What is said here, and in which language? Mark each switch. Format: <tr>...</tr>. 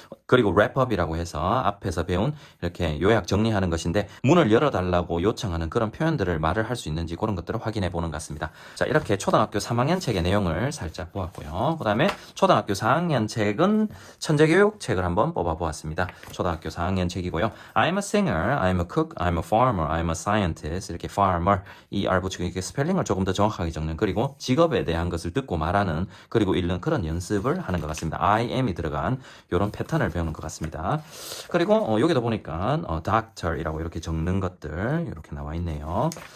<ko>그리고 랩업이라고 해서 앞에서 배운 이렇게 요약 정리하는 것인데 문을 열어달라고 요청하는 그런 표현들을 말을 할 수 있는지 그런 것들을 확인해 보는 것 같습니다. 자, 이렇게 초등학교 3학년 책의 내용을 살짝 보았고요. 그 다음에 초등학교 4학년 책은 천재교육 책을 한번 뽑아 보았습니다. 초등학교 4학년 책이고요.</ko> <en>I'm a singer, I'm a cook, I'm a farmer, I'm a scientist.</en> <ko>이렇게 farmer, 이 R 붙이고 이렇게 스펠링을 조금 더 정확하게 적는, 그리고 직업에 대한 것을 듣고 말하는, 그리고 읽는 그런 연습을 하는 것 같습니다. I am이 들어간 이런 패턴을 배우는 것 같습니다. 그리고 여기도 보니까 doctor이라고 이렇게 적는 것들 이렇게 나와 있네요.</ko>